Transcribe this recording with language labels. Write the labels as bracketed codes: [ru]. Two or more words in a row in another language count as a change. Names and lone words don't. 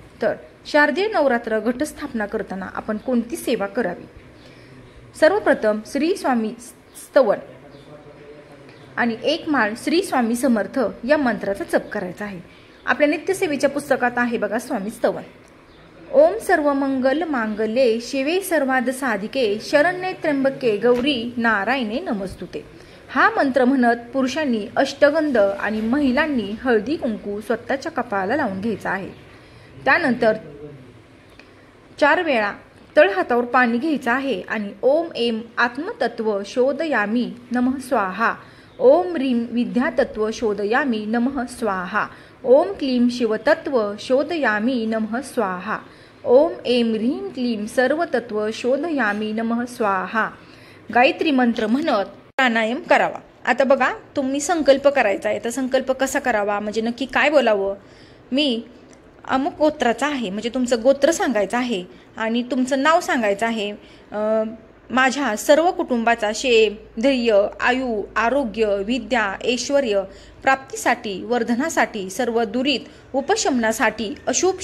[mr] तर शारदीय नवरात्र घटस्थापना करताना आपण कोणती सेवा करावी? सर्वप्रथम श्री स्वामी स्तवन आणि 1 माळ श्री स्वामी समर्थ या मंत्राचा जप करायचा आहे. आपल्या नित्यसेवेच्या पुस्तकात आहे बघा स्वामी स्तवन. [sa] ओम सर्व मंगल मांगल्ये शिवे सर्वाद साधिके शरण्ये त्र्यंबके गौरी नारायणे नमस्तुते. [mr] हा मंत्र म्हणत पुरुषांनी अष्टगंध आणि महिलांनी हळदी कुंकू स्वतःच्या कपाळाला लावून घ्यायचा आहे. त्यानंतर 4 वेळा तळहातावर पाणी घ्यायचं आहे आणि [sa] ओम एम आत्मतत्व शोधयामी नमः स्वाहा, ओम ह्रीम विद्यातत्व शोधयामी नमः स्वाहा, ओम क्लीम शिवतत्व शोधयामी नमः स्वाहा, ओम एम ह्रीम क्लीम सर्वतत्व शोधयामी नमः स्वाहा. [mr] गायत्री मंत्र म्हणत प्राणायाम करावा. आता बघा, तुम्ही संकल्प करायचा आहे. तर संकल्प कसा करावा, म्हणजे नक्की काय बोलावं? मी अमुक गोत्राचा आहे, म्हणजे तुमचं गोत्र सांगायचं आहे आणि तुमचं नाव सांगायचं आहे. माझ्या सर्व कुटुंबाचा क्षेम, धैर्य, आयु, आरोग्य, विद्या, ऐश्वर्य प्राप्तीसाठी, वर्धनासाठी, सर्व दुरीत उपशमनासाठी, अशुभ